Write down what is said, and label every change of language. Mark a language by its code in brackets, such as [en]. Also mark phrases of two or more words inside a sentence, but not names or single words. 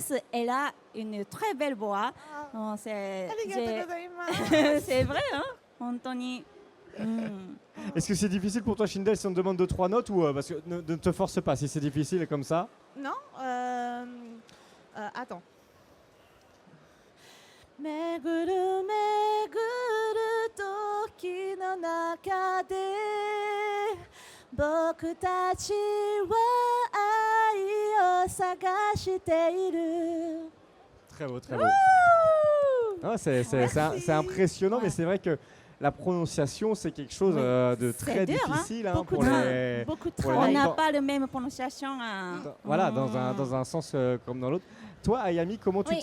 [fr] plus, elle a une très belle voix. Non, Arigatou j'ai- gozaimasu. c'est vrai, hein? Honton. Est-ce que c'est difficile pour toi, Shindel, si on te demande 2-3 notes ou parce que ne te force pas si c'est difficile comme ça? Non, attends. [ja] 巡る巡る時の中で僕たちは愛を探している。 [fr] Très beau, très beau. Ah, c'est impressionnant, Ouais. mais c'est vrai que la prononciation, c'est quelque chose Oui. de C'est très dur, hein. difficile Beaucoup pour de- les. Beaucoup de pour les On travail. gens. n'a pas la même prononciation. Voilà, dans un sens comme dans l'autre. Toi, Ayami, comment tu